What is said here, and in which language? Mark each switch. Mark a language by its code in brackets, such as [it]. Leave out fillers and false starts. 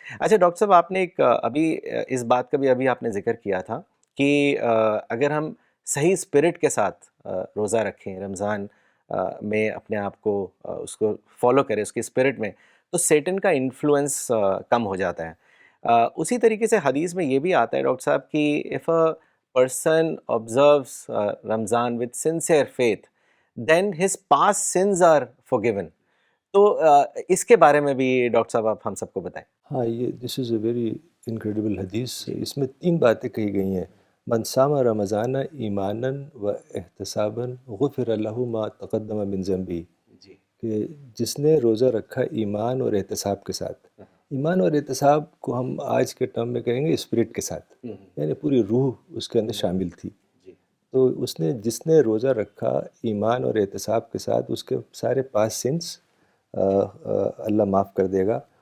[ur] اچھا ڈاکٹر صاحب آپ نے ایک ابھی اس بات کا بھی ابھی آپ نے ذکر کیا تھا کہ اگر ہم صحیح اسپرٹ کے ساتھ روزہ رکھیں رمضان میں, اپنے آپ کو اس کو فالو کریں اس کی اسپرٹ میں, تو سیٹن کا انفلوئنس کم ہو جاتا ہے. اسی طریقے سے حدیث میں یہ بھی آتا ہے ڈاکٹر صاحب کہ [en] If a person observes Ramzan with sincere faith then his past sins are forgiven. [ur] تو اس کے بارے میں بھی ڈاکٹر صاحب آپ ہم سب کو بتائیں. ہاں, یہ [en] This is a very incredible hadith. [ur] اس میں 3 باتیں کہی گئی ہیں. [ar] من صام رمضان ایمانا و احتسابا غفر له ما تقدم من ذنبه. [ur] کہ جس نے روزہ رکھا ایمان اور احتساب کے ساتھ. ایمان اور احتساب کو ہم آج کے ٹرم میں کہیں گے اسپرٹ کے ساتھ, یعنی پوری روح اس کے اندر شامل تھی. تو جس نے روزہ رکھا ایمان اور احتساب کے ساتھ, اس کے سارے [en] past sins [ur] اللہ معاف کر دے گا.